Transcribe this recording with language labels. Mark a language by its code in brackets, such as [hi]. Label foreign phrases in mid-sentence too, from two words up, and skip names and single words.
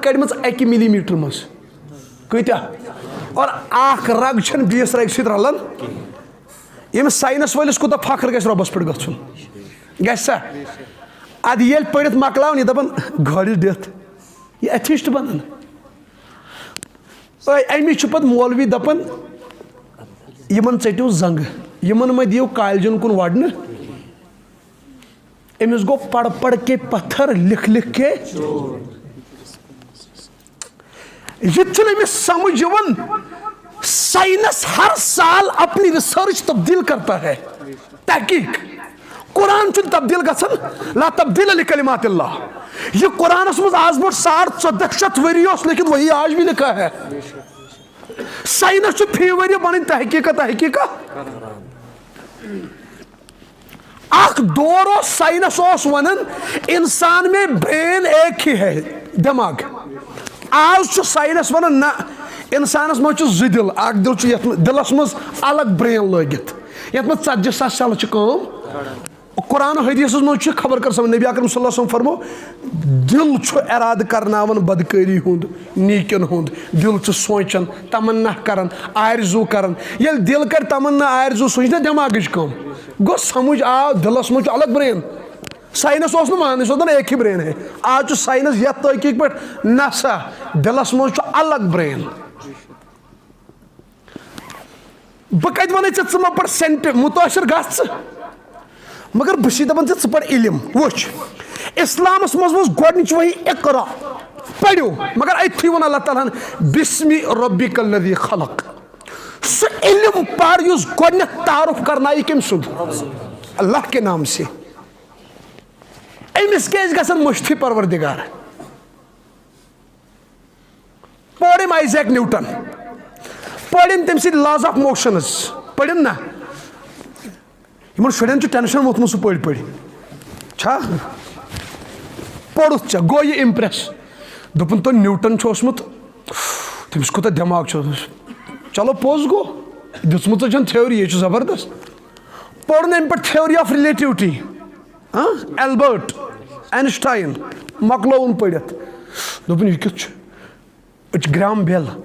[ks] کڑِمٕژ 1 ملی میٖٹر منٛز کۭتیاہ اور اکھ رگ چھنہٕ بیٚیِس رگہِ سۭتۍ رلان ییٚمِس ساینس وٲلِس کوٗتاہ فخر گژھِ رۄبس پٮ۪ٹھ گژھُن گژھِ سا ادٕ ییٚلہِ پٔرِتھ مۄکلاوان یہِ دپان [en] God is death [ks] یہِ ایتھیسٹ بنان امی چھُ پتہٕ مولوی دپان یِمن ژٔٹِو زنٛگہٕ یِمن مہ دِیِو کالجن کُن وڑنہٕ أمِس گوٚو [ur] پڑ کے پتھر لکھ کے [ks] یہ چھُنہٕ أمِس سمجھ یِوان [ur] سائنس ہر سال اپنی ریسرچ تبدیل کرتا ہے [ks] تحقیق قرآن چھُنہٕ تبدیل گژھان [ar] لا تبدیل لکلمات اللہ [ks] یہ قرآنس منٛز آز برونٛٹھ 1400 ؤری اوس [ur] لیکن وہی آج بھی لکھا ہے [ks] سائنس چھُ فی ؤری پنٕنۍ تحقیقہ اکھ دور اوس سائنس اوس ونان [ur] انسان میں برین ایک ہی ہے [ks] دماغ آز چھُ سائنس ونان نہ انسانس منٛز چھُ 2 دِل اکھ دِل چھُ یتھ دِلس منٛز الگ برین لٲگِتھ یتھ منٛز 40,000 سیلہٕ چھِ کٲم قرآن حدیثس منٛز چھُ خبر کر سمجھ نبی اکرم [ar] صلی اللہ علیہ وسلم [ks] فرمو دِل چھُ ارادٕ کرناوان بدکٲری ہُنٛد نیٖکین ہُنٛد دِل چھُ سونٛچان تمنا کران آرزوٗ کران ییٚلہِ دِل کرِ تمنا آرزوٗ سُہ چھِ نا دٮ۪ماغٕچ کٲم گوٚو سمجھ آو دِلس منٛز چھُ الگ برین ساینس اوس نہٕ مانان سُہ اوس دپان [ur] ایک ہی برین ہے [ks] آز چھُ ساینس یتھ تحقیق پٮ۪ٹھ نہ سا دِلس منٛز چھُ الگ برین بہٕ کتہِ ونَے ژےٚ ژٕ مہ پَر سینٹ مُتٲثر گژھ ژٕ مگر بہٕ چھُسے دپان ژےٚ ژٕ پَر علم وٕچھ اسلامس منٛز اوس گۄڈنِچ وحی اقرا پٔرِو مگر أتھی ووٚن اللہ تعالیٰ ہن [ar] بسمِ ربک الذی خلق [ks] سُہ علم پَر یُس گۄڈنیٚتھ تعارُف کرنایہِ کٔمۍ سُنٛد [ur] اللہ کے نام سے [ks] أمِس کیازِ گژھان مٔشتھٕے پروردگار پٔرِم آیزیک نیوٹن پٔرِم تٔمۍ سٕنٛدۍ [en] laws of motions [ks] پٔرِم نا یِمن شُرٮ۪ن چھُ ٹینشن ووٚتھمُت سُہ پٔرۍ چھا پوٚرُتھ ژےٚ گوٚو یہِ اِمپریس دوٚپُن تۄہہِ نیوٹن چھُ اوسمُت تٔمِس کوٗتاہ دٮ۪ماغ چھُ چلو پوٚز گوٚو دِژمٕژ چھَنہٕ تھیوری یہِ چھُ زبردست پوٚرُن اَمہِ پٮ۪ٹھ [en] theory of relativity [ks] ایلبٲرٹ اینسٹاین مۄکلووُن پٔرِتھ دوٚپُن یہِ کیُتھ چھُ أسۍ چھِ گرام بیل